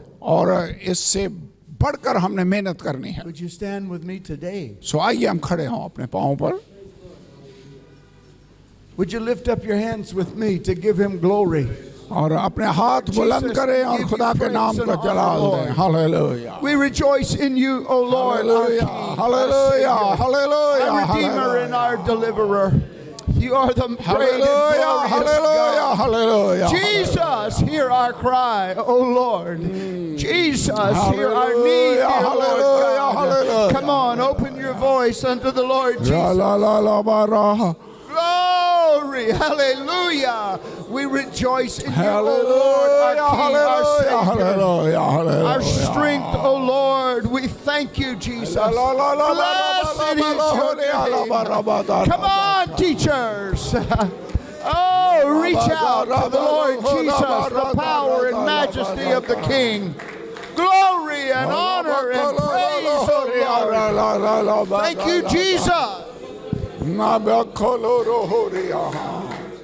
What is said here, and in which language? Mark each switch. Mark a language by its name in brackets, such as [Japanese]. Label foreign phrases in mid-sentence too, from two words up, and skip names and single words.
[Urdu] اور اس سے بڑھ کر ہم نے محنت کرنی ہے. [English] Would you stand with me today? [Urdu] سو آئیے ہم کھڑے ہوں اپنے پاؤں پر. [English] Would you lift up your hands with me to give him glory? [Urdu] اور اپنے ہاتھ بلند کریں اور خدا کے نام کو جلال دیں. हालेलुया. [English] We rejoice in you, O Lord, our King, Hallelujah. our Savior, Hallelujah. our Redeemer and our Deliverer. You are the great and Hallelujah. glorious God. Hallelujah. Jesus, hear our cry, O Lord. Jesus, hear our need, dear Lord God. Hallelujah. Come on, open your voice unto the Lord La Jesus. la la la bara. Glory, hallelujah. We rejoice in you, O Lord, our King, our Savior, Hallelujah. our strength, O Lord. We thank you, Jesus. Blessed is your name. Come on, teachers. Oh, reach out to the Lord Jesus, the power and majesty of the King. Glory and honor and praise, O Lord. Thank you, Jesus. Na ba koloro ho ri aha.